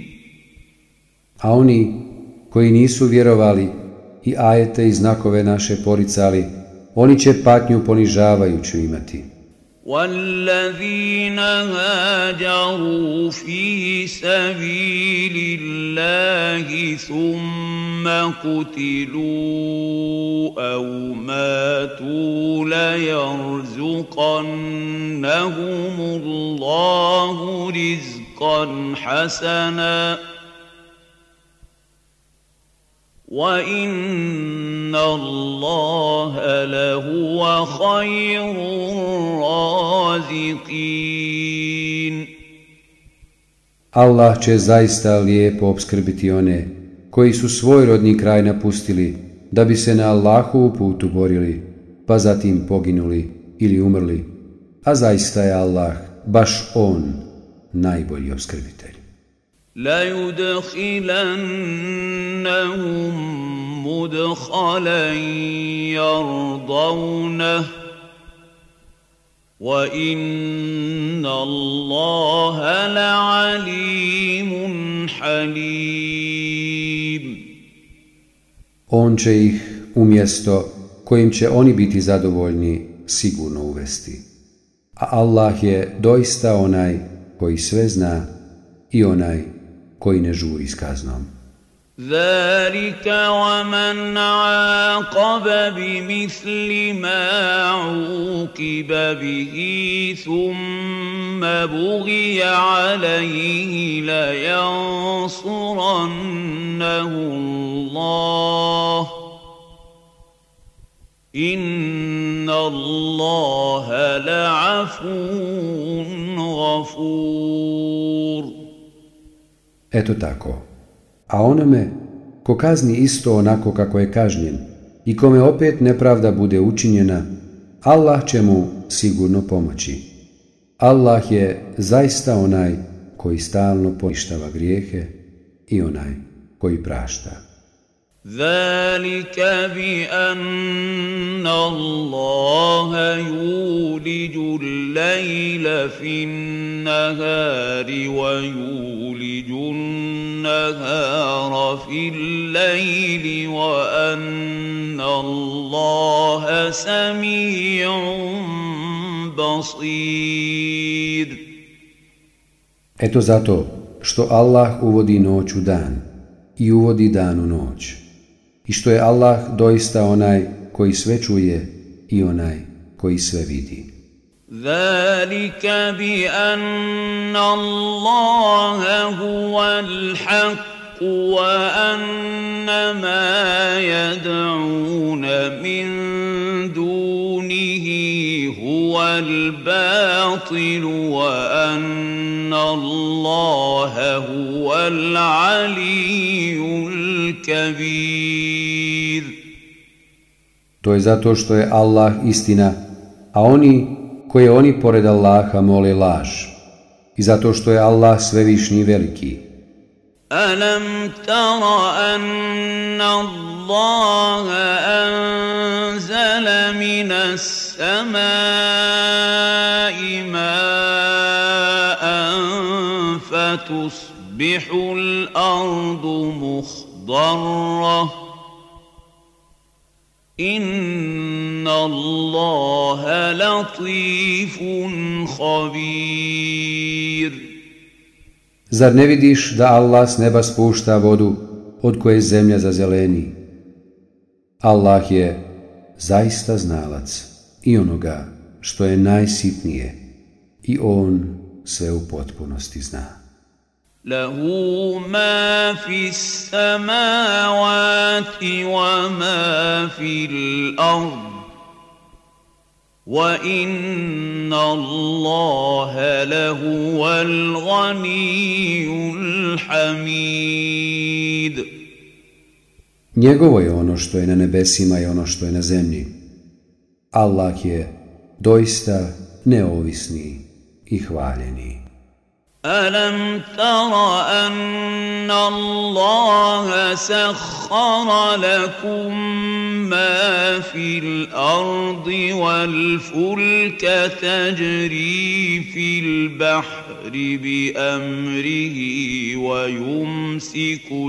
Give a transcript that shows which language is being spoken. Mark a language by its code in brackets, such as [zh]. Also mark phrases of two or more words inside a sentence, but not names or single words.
[bs] A oni koji nisu vjerovali i ajete i znakove naše poricali, oni će patnju ponižavajuću imati. [ar] وَالَّذِينَ هَاجَرُوا فِي سَبِيلِ اللَّهِ ثُمَّ قُتِلُوا أَوْ مَاتُوا لَيَرْزُقَنَّهُمُ اللَّهُ رِزْقًا حَسَنًا وَإِنَّ اللَّهَ لَهُوَ خَيْرُ الرَّازِقِينَ. [bs] Allah će zaista lijepo opskrbiti one koji su svoj rodni kraj napustili da bi se na Allahovu putu borili, pa zatim poginuli ili umrli, a zaista je Allah, baš On, najbolji opskrbitelj. [ar] لَيُدْخِلَنَّهُمْ مُدْخَلًا يَرْضَوْنَهُ وَإِنَّ اللَّهَ لَعَلِيمٌ حَلِيمٌ. [bs] On će ih u mjesto kojim će oni biti zadovoljni sigurno uvesti. A Allah je doista onaj koji sve zna i onaj koji ne žuri s kaznom. [ar] ذَلِكَ وَمَنْ عَاقَبَ بِمِثْلِ مَا عُوقِبَ بِهِ ثُمَّ بُغِيَ عَلَيْهِ لَيَنصُرَنَّهُ اللَّهُ إِنَّ اللَّهَ لَعَفُوٌّ غَفُورٌ. [bs] Eto tako. A onome ko kazni isto onako kako je kažnjen i kome opet nepravda bude učinjena, Allah će mu sigurno pomoći. Allah je zaista onaj koji stalno poništava grijehe i onaj koji prašta. [ar] ذلك بأن الله يولج الليل في النهار ويولج النهار في الليل وأن الله سميع بصير. [bs] Eto zato što Allah uvodi noć u dan i uvodi dan u noć. I što je Allah doista onaj koji sve čuje i onaj koji sve vidi. [ar] ذلك بأن الله هو الحق وأن ما يدعون من دونه هو الباطل وأن الله هو العلي الكبير. [bs] To je zato što je Allah istina, a koje oni pored Allaha mole laž. I zato što je Allah svevišnji veliki. [ar] ألم تر أن الله أنزل من السماء ماء فتصبح الأرض مخضرة إن الله لطيف خبير. [bs] Zar ne vidiš da Allah s neba spušta vodu od koje zemlja zazeleni? Allah je zaista znalac i onoga što je najsitnije i on sve u potpunosti zna. [ar] لَهُ مَا فِي السَّمَاوَاتِ وَمَا فِي الْأَرْضِ وَإِنَّ اللَّهَ لَهُوَ الْغَنِيُّ الْحَمِيدُ. [bs] Njegovo je ono što je na nebesima i ono što je na zemlji. Allah je doista neovisni i hvaljeni. [ar] أَلَمْ تَرَ أَنَّ اللَّهَ سَخَّرَ لَكُم مَّا فِي الْأَرْضِ وَالْفُلْكَ تَجْرِي فِي الْبَحْرِ بِأَمْرِهِ وَيُمْسِكُ